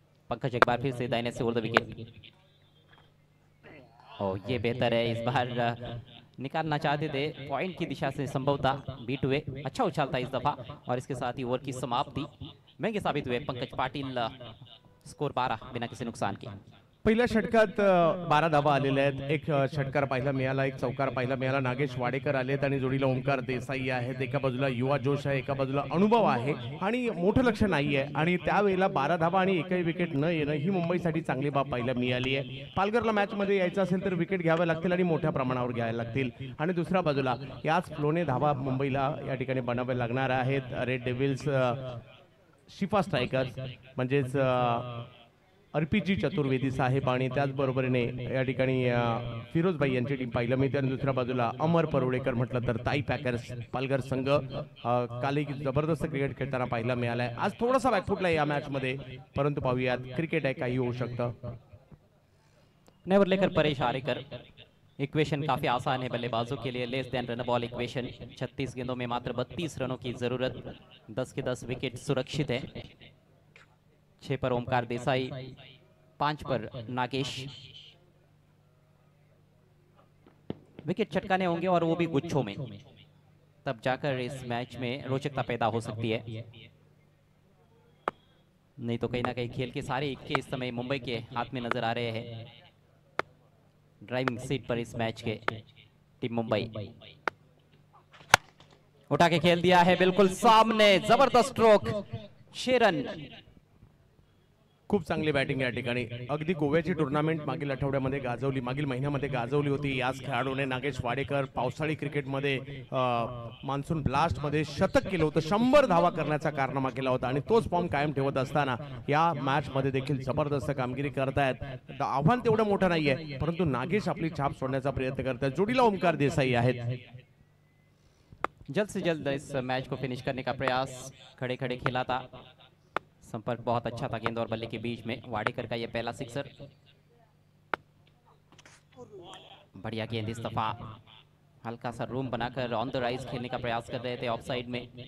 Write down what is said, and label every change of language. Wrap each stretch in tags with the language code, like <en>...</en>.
<hi>पंकज एक बार फिर से दाहिने से ओवर द विकेट। और ये बेहतर है, इस बार निकालना चाहते थे पॉइंट की दिशा से, संभवतः बीट हुए। अच्छा उछाल था इस दफा और इसके साथ ही ओवर की समाप्ति महंगे साबित हुए पंकज पाटील। स्कोर 12 बिना किसी नुकसान के।</hi> <mr>पहिल्या षटकात 12 धावा आलेल्या आहेत. एक षटकार पाहायला मिळाला, एक चौकार पाहायला मिळाला. नागेश वाडेकर आलेत आणि जोडीला ओमकार देसाई आहेत. एका बाजूला युवा जोश आहे, एका बाजूला अनुभव आहे आणि मोठं लक्ष नाही आहे. आणि त्यावेळेला 12 धावा आणि एकही विकेट न येणं ही मुंबईसाठी चांगली बाब पाहायला मिळाली आहे. पालघरला मॅच मध्ये यायचं असेल तर विकेट घ्याव्या लागतील आणि मोठ्या प्रमाणावर घ्यायला लागतील. आणि दुसऱ्या बाजूला याच फ्लोने धावा मुंबईला या ठिकाणी बनाव्या लागणार आहेत. रेड डेव्हिल्स, शिफा स्ट्रायकर्स म्हणजेच अर्पीजी चतुर्वेदी साहेब आणि त्याचबरोबरीने या ठिकाणी फिरोजभाई यांची टीम पाहिलं मिळते. आणि दुसऱ्या बाजूला अमर परोळेकर म्हटलं तर ताई पॅकर्स पालघर संघ काल एक जबरदस्त क्रिकेट खेळताना पाहायला मिळालाय. आज थोडासा बॅकफुटला या मॅच मध्ये, परंतु पाहूयात, क्रिकेट आहे, काही होऊ शकतं.</mr> <hi>नेवर लेकर परेश आरेकर। इक्वेशन काफी आसान है बल्लेबाजों के लिए,</hi> <en>Less than run ball equation.</en> <hi>36 गेंदों में मात्र 32 रनों की जरूरत, 10 के 10 विकेट सुरक्षित है। 6 पर ओमकार देसाई, 5 पर नागेश। विकेट चटकाने होंगे और वो भी गुच्छों में, तब जाकर इस मैच में रोचकता पैदा हो सकती है। नहीं तो कहीं ना कहीं खेल के सारे इक्के इस समय मुंबई के हाथ में नजर आ रहे हैं। ड्राइविंग सीट पर इस मैच के टीम मुंबई। उठा के खेल दिया है बिल्कुल सामने, जबरदस्त स्ट्रोक, 6 रन।</hi> <mr>खूप चांगली बॅटिंग या ठिकाणी. अगदी गोव्याची टुर्नामेंट मागील आठवड्यामध्ये गाजवली, मागील महिन्यामध्ये गाजवली होती. याच खेळाडूने नागेश वाडेकर पावसाळी क्रिकेटमध्ये मान्सून ब्लास्टमध्ये शतक केलं होतं, 100 धावा करण्याचा कारनामा केला होता आणि तोच फॉर्म कायम ठेवत असताना या मॅचमध्ये देखील जबरदस्त कामगिरी करतायत. आव्हान तेवढं मोठं नाहीये, परंतु नागेश आपली छाप सोडण्याचा प्रयत्न करतायत. जोडीला ओमकार देसाई आहेत.</mr> <hi>जल्द से जल्द इस मैच को फिनिश करने का प्रयास, खड़े खड़े खेला था, संपर्क बहुत अच्छा था गेंद और बल्ले के बीच में। वाडेकर का ये पहला सिक्सर, बढ़िया गेंद इस दफा, हल्का सा रूम बनाकर ऑन द राइज खेलने का प्रयास कर रहे थे ऑफ साइड में।</hi>